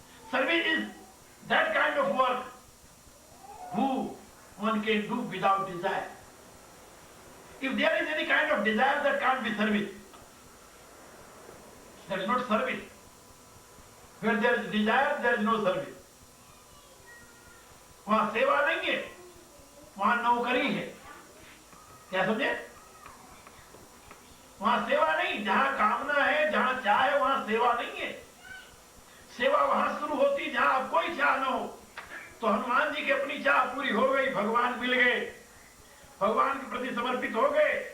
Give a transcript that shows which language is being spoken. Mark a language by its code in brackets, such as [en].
[en] Service is that kind of work who one can do without desire. If there is any kind of desire, that can't be service. That is not service. Where there is desire, there is no service. [hi] वहां सेवा नहीं है, वहां नौकरी है। क्या समझे? वहां सेवा नहीं, जहां कामना है, जहां चाह है, वहां सेवा नहीं है। सेवा वहां शुरू होती जहां अब कोई चाह न हो। तो हनुमान जी की अपनी चाह पूरी हो गई, भगवान मिल गए, भगवान के प्रति समर्पित हो गए।